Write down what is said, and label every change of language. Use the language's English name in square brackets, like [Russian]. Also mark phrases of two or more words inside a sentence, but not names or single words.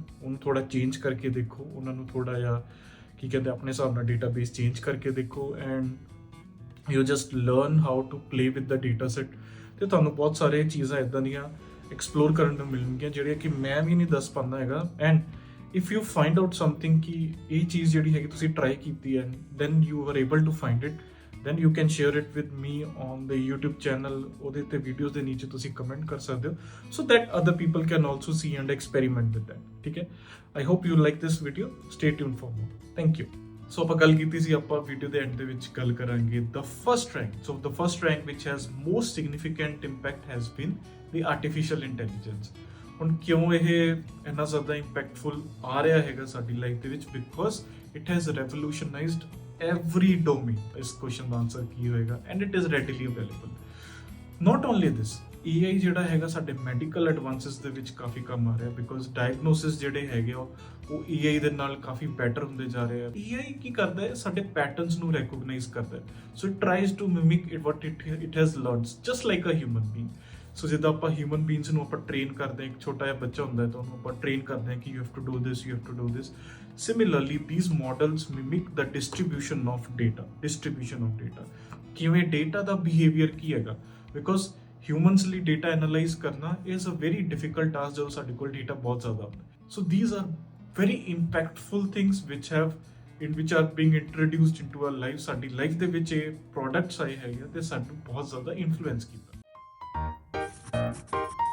[Punjabi] ਉਹਨੂੰ ਥੋੜਾ ਚੇਂਜ ਕਰਕੇ ਦੇਖੋ, ਉਹਨਾਂ ਨੂੰ ਥੋੜਾ ਜਿਹਾ ਕੀ ਕਹਿੰਦੇ ਆਪਣੇ ਹਿਸਾਬ ਨਾਲ [English] database change [Punjabi] ਕਰਕੇ ਦੇਖੋ [English] and you just learn how to play with the data set. [Punjabi] ਤੇ ਤੁਹਾਨੂੰ ਬਹੁਤ ਸਾਰੇ ਚੀਜ਼ਾਂ ਇੱਦਾਂ ਦੀਆਂ ਐਕਸਪਲੋਰ ਕਰਨ ਨੂੰ ਮਿਲਣਗੀਆਂ ਜਿਹੜੀਆਂ ਕਿ ਮੈਂ ਵੀ ਨਹੀਂ ਦੱਸ ਪਾਉਂਦਾ ਹੈਗਾ। [English] and if you find out something [Punjabi] ਕਿ ਇਹ ਚੀਜ਼ ਜਿਹੜੀ ਹੈਗੀ ਤੁਸੀਂ ਟਰਾਈ ਕੀਤੀ ਹੈ, [English] then you are able to find it, then you can share it with me on the YouTube channel। [Punjabi] ਉਹਦੇ ਤੇ ਵੀਡੀਓਜ਼ ਦੇ ਨੀਚੇ ਤੁਸੀਂ ਕਮੈਂਟ ਕਰ ਸਕਦੇ ਹੋ [English] so that other people can also see and experiment with that, [Punjabi] ਠੀਕ ਹੈ। [English] I hope you like this video, stay tuned for more, thank you। [Punjabi] ਸੋ ਆਪਾਂ ਗੱਲ ਕੀਤੀ ਸੀ, ਆਪਾਂ ਵੀਡੀਓ ਦੇ ਐਂਡ ਦੇ ਵਿੱਚ ਗੱਲ ਕਰਾਂਗੇ [English] the first rank। so the first rank which has most significant impact has been the artificial intelligence। [Punjabi] ਹੁਣ ਕਿਉਂ ਇਹ ਇੰਨਾ ਜ਼ਿਆਦਾ ਇੰਪੈਕਟਫੁਲ ਆ ਰਿਹਾ ਹੈਗਾ ਸਾਡੀ ਲਾਈਫ ਦੇ ਵਿੱਚ, ਬਿਕੋਜ਼ [English] it has revolutionized every domain। [Punjabi] ਇਸ ਕੁਐਸਚਨ ਦਾ ਆਨਸਰ ਕੀ ਹੋਏਗਾ [English] and it is readily available। not only this, [Punjabi] AI ਜਿਹੜਾ ਹੈਗਾ ਸਾਡੇ [English] medical advances [Punjabi] ਦੇ ਵਿੱਚ ਕਾਫੀ ਕੰਮ ਆ ਰਿਹਾ, ਬਿਕੋਜ਼ ਡਾਇਗਨੋਸਿਸ ਜਿਹੜੇ ਹੈਗੇ ਉਹ AI ਦੇ ਨਾਲ ਕਾਫੀ ਬੈਟਰ ਹੁੰਦੇ ਜਾ ਰਹੇ ਆ। AI ਕੀ ਕਰਦਾ ਹੈ, ਸਾਡੇ ਪੈਟਰਨਸ ਨੂੰ ਰੈਕੋਗਨਾਈਜ਼ ਕਰਦਾ ਹੈ, [English] so it tries to mimic it what it has learned just like a human being. [Punjabi] ਸੋ ਜਿੱਦਾਂ ਆਪਾਂ [English] human beings [Punjabi] ਨੂੰ ਆਪਾਂ ਟ੍ਰੇਨ ਕਰਦੇ ਹਾਂ, ਇੱਕ ਛੋਟਾ ਜਿਹਾ ਬੱਚਾ ਹੁੰਦਾ ਹੈ ਤਾਂ ਉਹਨੂੰ ਆਪਾਂ ਟ੍ਰੇਨ ਕਰਦੇ ਹਾਂ ਕਿ [English] you have to do this, you have to do this. Similarly, these models mimic the distribution of data। [Punjabi] ਕਿਵੇਂ ਡੇਟਾ ਦਾ ਬਿਹੇਵੀਅਰ ਕੀ ਹੈਗਾ, ਬਿਕੋਜ਼ ਹਿਊਮਨਸ ਲਈ [English] data analyze [Punjabi] ਕਰਨਾ [English] is a very difficult task [Punjabi] ਜਦੋਂ ਸਾਡੇ ਕੋਲ ਡੇਟਾ ਬਹੁਤ ਜ਼ਿਆਦਾ ਹੁੰਦਾ। [English] so these are very impactful things which are being introduced into our life। [Punjabi] ਸਾਡੀ ਲਾਈਫ ਦੇ ਵਿੱਚ ਇਹ ਪ੍ਰੋਡਕਟਸ ਆਏ ਹੈਗੇ ਤੇ ਸਾਨੂੰ ਬਹੁਤ ਜ਼ਿਆਦਾ ਇਨਫਲੂਐਂਸ ਕੀਤਾ।